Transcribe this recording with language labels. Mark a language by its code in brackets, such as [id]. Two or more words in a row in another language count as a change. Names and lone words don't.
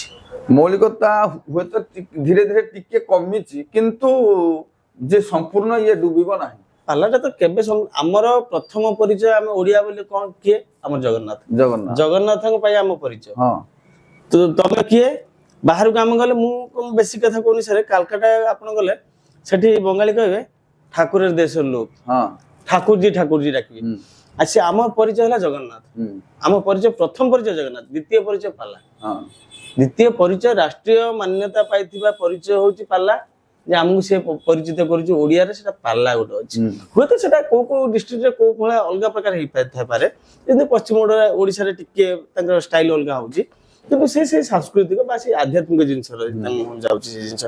[or] ମୌଳିକତା ହୁଏତ ଧୀରେ ଧୀରେ ଟିକେ କମିଛି, କିନ୍ତୁ ଯେ ସମ୍ପୂର୍ଣ୍ଣ ଇଏ ଡୁବିବ ନାହିଁ। ପାଲାଟା ତ କେବେ ଆମର ପ୍ରଥମ ପରିଚୟ ଆମେ ଓଡିଆ ବୋଲି କଣ କିଏ? ଆମର ଜଗନ୍ନାଥଙ୍କ ପାଇଁ ଆମ ପରିଚୟ। ତ ତମେ କିଏ? ବାହାରକୁ ଆମେ ଗଲେ, ମୁଁ ବେଶୀ କଥା କହୁନି ସାର୍, କାଲକାଟା ଆପଣ ଗଲେ ସେଠି ବଙ୍ଗାଳୀ କହିବେ [bn] ଠାକୁরের দেশের লোক, ঠাকুরজি ডাকিবে। আর সে আমার পরিচয় হলো জগন্নাথ। আমার পরিচয় প্রথম পরিচয় জগন্নাথ, দ্বিতীয় পরিচয় পালা। দ্বিতীয় পরিচয় রাষ্ট্রীয় মান্যতা [or] পাইଥିବା ପରିଚୟ ହଉଛି ପାଲା, যে ଆମକୁ ସେ ପରିଚିତ କରୁଛି ଓଡିଆରେ, ସେଟା ପାଲା ଗୋଟେ ଅଛି। ହୁଏତ ସେଟା କୋଉ କୋଉ ଡିଷ୍ଟ୍ରିକ୍ଟରେ କୋଉ ଭଳିଆ ଅଲଗା ପ୍ରକାର ହେଇଥାଇପାରେ, କିନ୍ତୁ ପଶ୍ଚିମ ଓଡିଶାରେ ଟିକେ ତାଙ୍କର ଷ୍ଟାଇଲ ଅଲଗା ହଉଛି, କିନ୍ତୁ ସେ ସାଂସ୍କୃତିକ ବା ସେ ଆଧ୍ୟାତ୍ମିକ ଜିନିଷ ଯାଉଛି ସେ ଜିନିଷ।